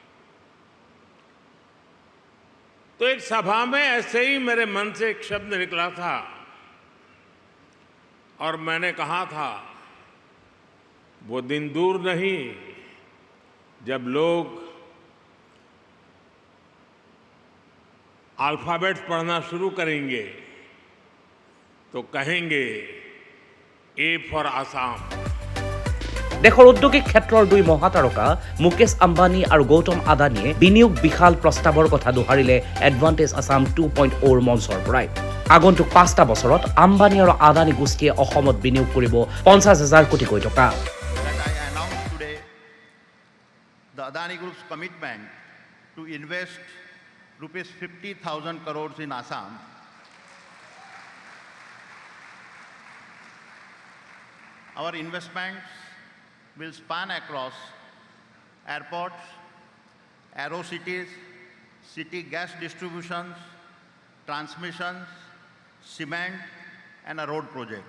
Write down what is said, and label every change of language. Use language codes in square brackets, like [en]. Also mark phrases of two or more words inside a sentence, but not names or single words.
[hi] तो एक सभा में ऐसे ही मेरे मन से एक शब्द निकला था और मैंने कहा था वो दिन दूर नहीं जब लोग अल्फाबेट्स पढ़ना शुरू करेंगे तो कहेंगे [en] A for Assam [as] দেশৰ ঔদ্যোগিক ক্ষেত্ৰৰ দুই মহাতাৰকা মুকেশ আম্বানী আৰু গৌতম আদানীয়ে বিনিয়োগ বিশাল প্ৰস্তাৱৰ কথা দোহাৰিলে এডভান্টেজ আছাম 2.0 মঞ্চৰ পৰাই আগন্তুক 5টা বছৰত আম্বানী আৰু আদানী গোষ্ঠীয়ে অসমত বিনিয়োগ কৰিব 50,000 কোটি টকা [en] The Adani Group's commitment to invest rupees 50,000 crores in Assam. Our investments will span across airports, aerocities, city gas distributions, transmissions, cement and road projects.